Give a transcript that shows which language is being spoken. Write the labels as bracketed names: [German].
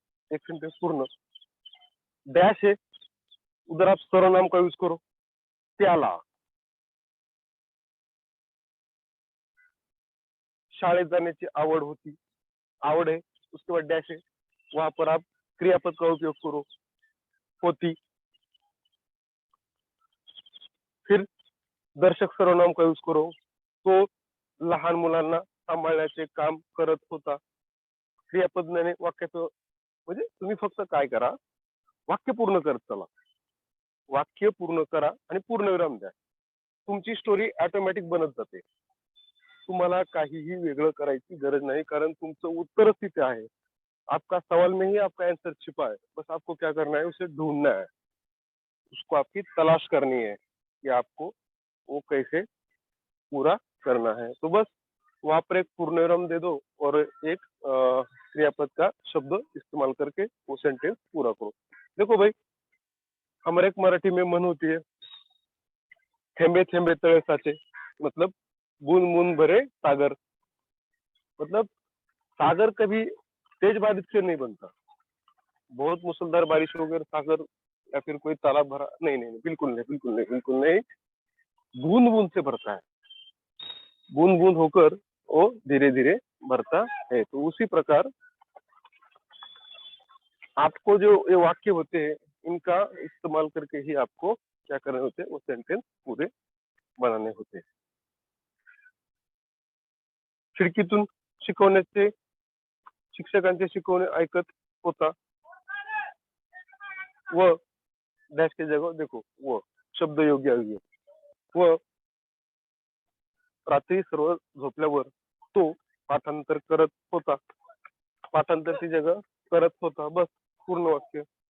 [Hindi] एक सेंटेंस पूर्ण, डैश है, उधर आप सर्वनाम का यूज करो, [Marathi] त्याला शाळेत जाण्याची आवड होती, [Hindi] आवड है, उसके बाद डैश है, वहां पर आप क्रियापद का उपयोग करो, होती। फिर दर्शक सर्वनाम का यूज करो, [Marathi] तो लहान मुलांना सांभाळण्याचे काम करत होता। क्रियापदने वाक्याचं, म्हणजे तुम्ही फक्त काय करा, वाक्य पूर्ण करत चला, वाक्य पूर्ण करा आणि पूर्णविराम द्या। तुमची स्टोरी ऑटोमॅटिक बनत जाते। तुम्हाला काहीही वेगळं करायची गरज नाही, कारण तुमचं उत्तरच तिथे आहे। [Hindi] आपका सवाल में ही आपका आंसर छिपा है, बस आपको क्या करना है, उसे ढूंढना है। उसको आपकी तलाश करनी है कि आपको वो कैसे पूरा करना है। तो बस वहां पर एक पूर्णविराम दे दो और एक क्रियापद का शब्द इस्तेमाल करके वो सेंटेंस पूरा करो। देखो भाई, हमारे एक मराठी में मन होती है, [Marathi] थेंबे थेंबे तळे साचे, [Hindi] मतलब बूंद बूंद भरे सागर। मतलब सागर कभी तेज बारिश से नहीं बनता, बहुत मुसलधार बारिश हो गई सागर या फिर कोई तालाब भरा, नहीं नहीं नहीं, बिल्कुल नहीं, बिल्कुल नहीं, बिल्कुल नहीं। बूंद बूंद से भरता है, बूंद बूंद होकर वो धीरे धीरे भरता है। तो उसी प्रकार आपको जो ये वाक्य होते हैं, इनका इस्तेमाल करके ही आपको क्या करने होते हैं, वो सेंटेंस पूरे बनाने होते हैं। [Marathi] खिडकीतून शिकवण्याचे, शिक्षकांचे शिकवणे ऐकत होता व डॅश [Hindi] के जगह देखो [Marathi] व शब्द योग्य आहे। व रात्री सर्व झोपल्यावर तो पाठांतर करत होता, पाठांतरची जगह करत होता, बस पूर्ण वाक्य।